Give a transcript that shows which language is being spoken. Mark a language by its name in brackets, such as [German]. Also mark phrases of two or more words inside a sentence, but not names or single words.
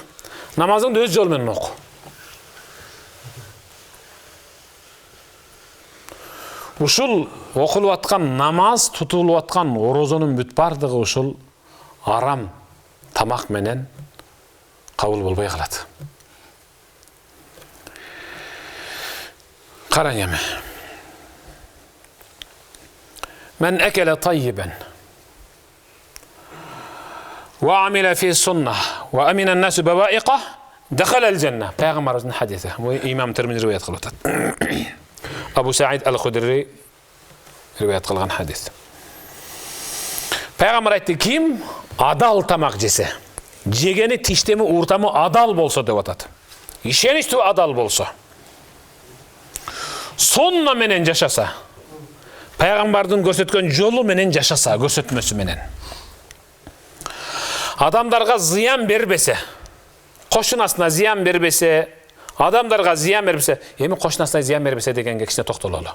[Kyrgyz] Намазыңды өз жолу менен оку. Ушул окулуп аткан намаз, тутулуп аткан орозонун бүт бардыгы ушул арам тамак менен кабыл болбой калат. Караң эми. [Arabic] من أكل طيبا وعمل في سنة وأمن الناس بوائقه دخل الجنة. [Kyrgyz] Пайгамбарыбыздын хадиси. Бу имам Тирмизи риwayat кылып атат. Абу Саид аль-Худри риwayat кылган хадис. Пайгамбар айтты, ким адал тамак жесе, жегени тиштеми уртамы адал болсо деп атат. Ишеничтүү адал болсо, сонна менен жашаса, пайгамбардын көрсөткөн жолу менен жашаса, көрсөтмөсү менен, адамдарга зыян бербесе, кошунасына зыян бербесе, адамдарга зыян бербесе, эми кошунасына зыян бербесе дегенге кичине токтололу.